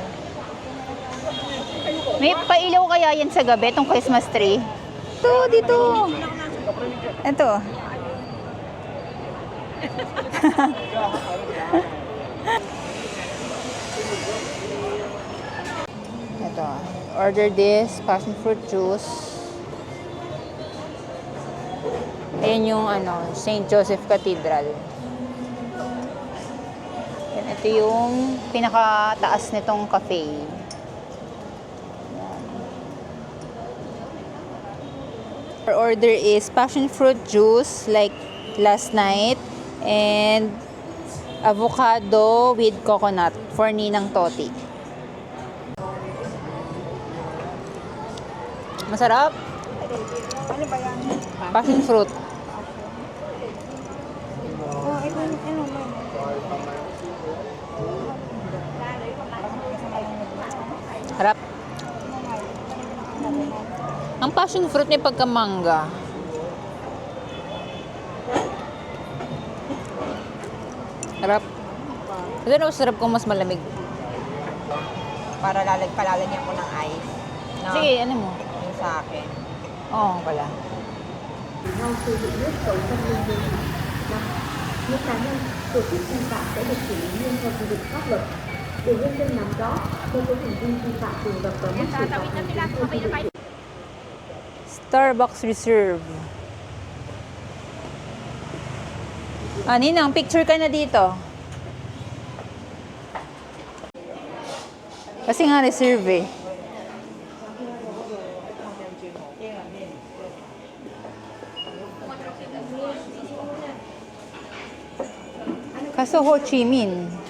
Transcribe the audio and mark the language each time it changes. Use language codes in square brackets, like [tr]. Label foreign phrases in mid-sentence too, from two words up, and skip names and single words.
[tl] May pailaw kaya yan sa gabi, itong [en] Christmas tree? [tl] Dito. Ito. Ito. [en] Order this passion fruit juice. [tl] Ayan yung St. Joseph Cathedral. Yan, ito yung pinakataas nitong cafe. [en] Our order is passion fruit juice like last night and avocado with coconut for Ninang Toti. [tl] Masarap. Ano ba yan? [en] Passion fruit. [tl] Oh, ito ano mo. Harap. Ang [en] passion fruit [tl] may pagkamangga. Harap. Ito na masarap kung mas malamig. Para palalagyan ko ng ice. No? Sige, ano mo? Yung sa akin. Oo pala. [vi] nhau xây dựng nước cầu trong nhân dân năm những cá nhân tổ chức vi phạm sẽ được xử lý nghiêm theo quy định pháp luật để nhân dân nắm rõ nếu có hành vi vi phạm thường gặp và mức xử phạt hành chính theo quy định. [tl] Starbucks Reserve. Ninang, picture ka na dito. Kasi nga reserve eh. Kaso Ho Chi Minh.